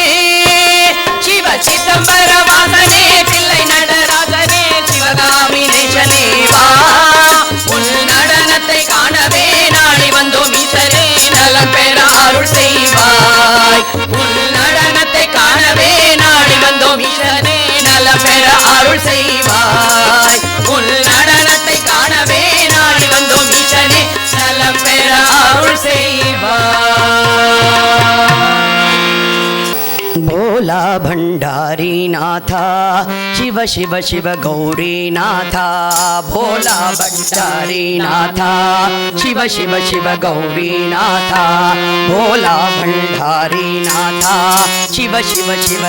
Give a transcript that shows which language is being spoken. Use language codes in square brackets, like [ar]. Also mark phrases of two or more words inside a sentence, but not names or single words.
[ta] சிவ சிதம்பர வாசனே தில்லை நடராஜனே சிவகாமி நேசனே வா உள் நடனத்தை காணவே நாடி வந்தோம் ஈசனே நலம் பெற அருள் செய்வாய் உள் நடனத்தை காணவே நாடி வந்தோம் ஈசனே நலம் பெற அருள் செய்வாய் உள் நடனத்தை காணவே நாடி வந்தோம் ஈசனே நலம் பெற அருள் [hi] செய்வாய் भोला भंडारी नाथा शिव शिव शिव गौरी नाथा भोला भंडारी नाथा शिव शिव शिव गौरी नाथा भोला भंडारी नाथा शिव शिव शिव